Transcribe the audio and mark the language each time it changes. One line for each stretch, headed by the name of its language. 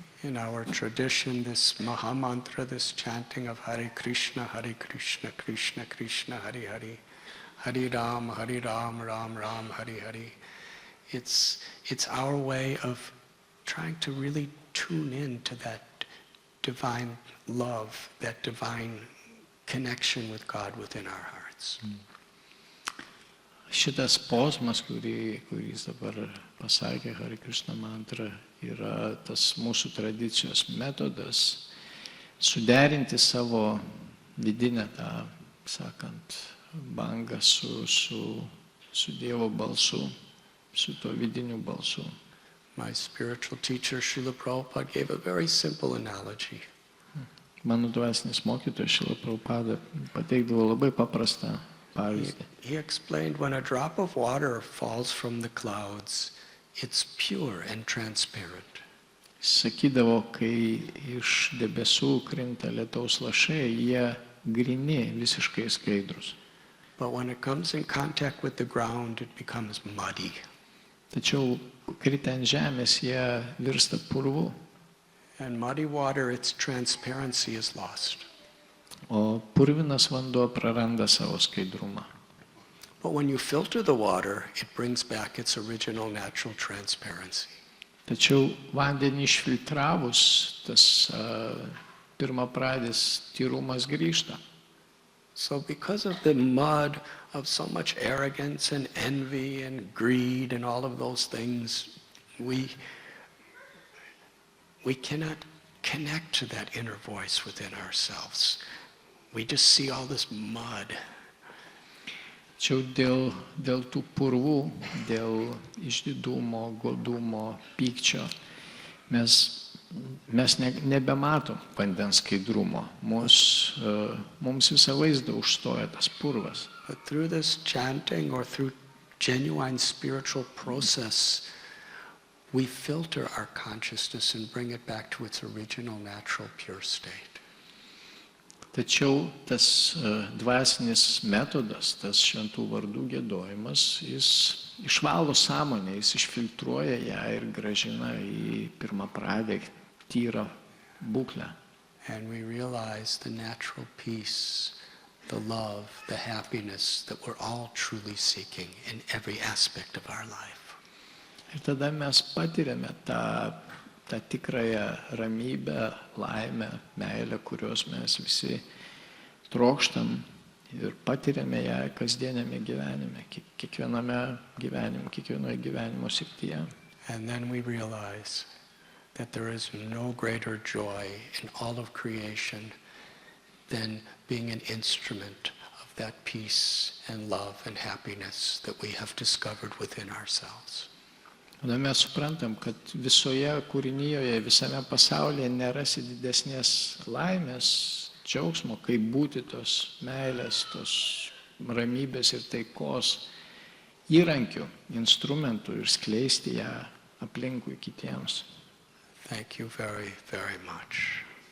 English: in our tradition, this Mahamantra, this chanting of Hare Krishna, Krishna Krishna, Hare Hare, Hare Ram, Ram Ram, Hare Hare. It's our way of trying to really tune in to that divine love, that divine connection with God within our hearts.
Lithuanian: Šitas posmas, kuris dabar pasakė Hare Krishna mantrą, yra tas mūsų tradicijos metodas suderinti savo vidinę tą, sakant, bangą su Dievo balsu, su to vidiniu balsu.
English: My spiritual teacher, Srila Prabhupada, gave a very simple analogy.
Lithuanian: Mano dvasinis mokytojas Srila Prabhupada pateikdavo labai paprastą pavyzdį.
English: He explained when a drop of water falls from the clouds, it's pure and transparent.
Lithuanian: Sakydavo, kai iš debesų krinta lietaus lašai, jie gryni, visiškai skaidrus.
English: But when it comes in contact with the ground, it becomes muddy.
Lithuanian: Tačiau kritę ant žemės jie virsta purvu.
English: And muddy water, its transparency is lost.
Lithuanian: O purvinas vanduo praranda savo skaidrumą.
English: But when you filter the water, it brings back its original natural transparency.
Lithuanian: Tačiau vandenį išfiltravus, tas pirmapradis tyrumas grįžta.
English: So because of the mud of so much arrogance and envy and greed and all of those things, we cannot connect to that inner voice within ourselves. We just see all this mud.
Lithuanian: Tačiau dėl tų purvų, dėl išdidumo, godumo, pykčio, mes nebematom vandens skaidrumo. Mums visą vaizdą užstoja tas purvas.
English: But through this chanting or through genuine spiritual process, we filter our consciousness and bring it back to its original, natural, pure state.
Lithuanian: Tačiau tas dvasinis metodas, tas šventų vardų giedojimas, jis išvalo sąmonę, jis išfiltruoja ją ir grąžina į pirmapradę tyrą būklę.
English: And we realize the natural peace, the love, the happiness that we're all truly seeking in every aspect of our life.
Lithuanian: Ir tada mes patiriame tą tikrąją ramybę, laimę, meilę, kurios mes visi trokštam ir patiriame ją kasdienėme gyvenime, kiekvienoje gyvenimo srityje.
English: And then we realize that there is no greater joy in all of creation than being an instrument of that peace and love and happiness that we have discovered within ourselves.
Lithuanian: Tada mes suprantam, kad visoje kūrinyjoje, visame pasaulyje nerasi didesnės laimės, džiaugsmo, kaip būti tos meilės, tos ramybės ir taikos įrankių, instrumentų ir skleisti ją aplinkui kitiems.
English: Thank you very, very much.